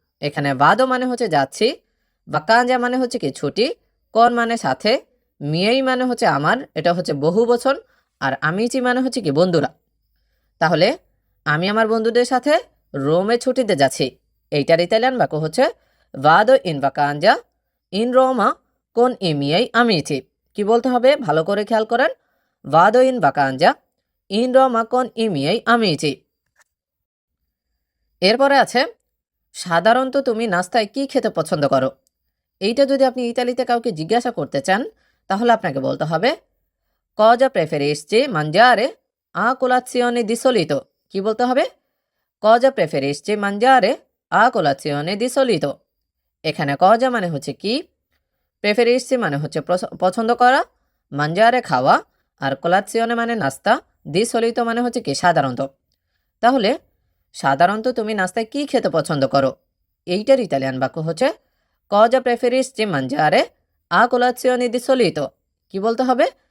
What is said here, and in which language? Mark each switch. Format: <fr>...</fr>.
<bn>এখানে vado মানে হচ্ছে যাচ্ছি, vacanza মানে হচ্ছে কি ছুটি, con মানে সাথে, miei মানে হচ্ছে আমার, এটা হচ্ছে বহু বচন, আর amici মানে হচ্ছে কি বন্ধুরা। তাহলে আমি আমার বন্ধুদের সাথে রোমে ছুটিতে যাচ্ছি। এইটার ইতালিয়ান বাক্য হচ্ছে</bn> <it>vado in vacanza in Roma con i miei amici।</it> <bn>কি বলতে হবে ভালো করে খেয়াল করেন,</bn> <it>vado in vacanza in Roma con i miei amici।</it> <bn>এরপরে আছে সাধারণত তুমি নাস্তায় কি খেতে পছন্দ করো। এইটা যদি আপনি ইতালিতে কাউকে জিজ্ঞাসা করতে চান তাহলে আপনাকে বলতে হবে</bn> <it>cosa preferisci mangiare a colazione di solito।</it> <bn>কি বলতে হবে?</bn> <it>cosa preferisci mangiare a colazione di solito।</it> <bn>এখানে cosa মানে হচ্ছে কি, preferisci মানে হচ্ছে পছন্দ করা, mangiare খাওয়া, আর colazione মানে নাস্তা, di solito মানে হচ্ছে কি সাধারণত। তাহলে সাধারণত তুমি নাস্তায় কি খেতে পছন্দ করো। এইটার ইতালিয়ান বাক্য হচ্ছে</bn> <it>cosa preferisci mangiare a colazione di solito।</it> <bn>কি বলতে হবে?</bn>